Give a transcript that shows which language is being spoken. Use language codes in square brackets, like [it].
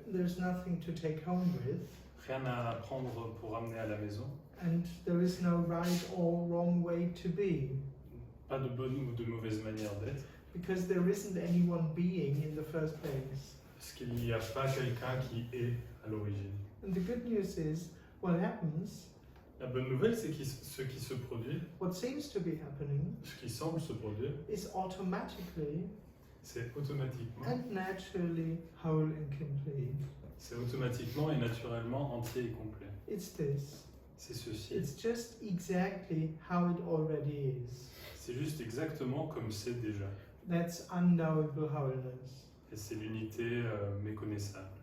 [en] There's nothing to take home with. [fr] rien à apprendre pour amener à la maison, [en] And there is no right or wrong way to be. [fr] pas de bonne ou de mauvaise manière d'être, [en] Because there isn't anyone being in the first place. [fr] parce qu'il n'y a pas quelqu'un qui est à l'origine. [en] And the good news is, what happens, [fr] La bonne nouvelle, c'est que ce qui se produit, [en] what seems to be happening, [fr] ce qui semble se produire, [en] is automatically [fr] c'est automatiquement, [en] and naturally whole and complete. [fr] c'est automatiquement et naturellement entier et complet. [en] It's this. [fr] C'est ceci. [en] It's just exactly how it already is. [fr] C'est juste exactement comme c'est déjà. [en] That's unknowable wholeness. [fr] Et c'est l'unité méconnaissable.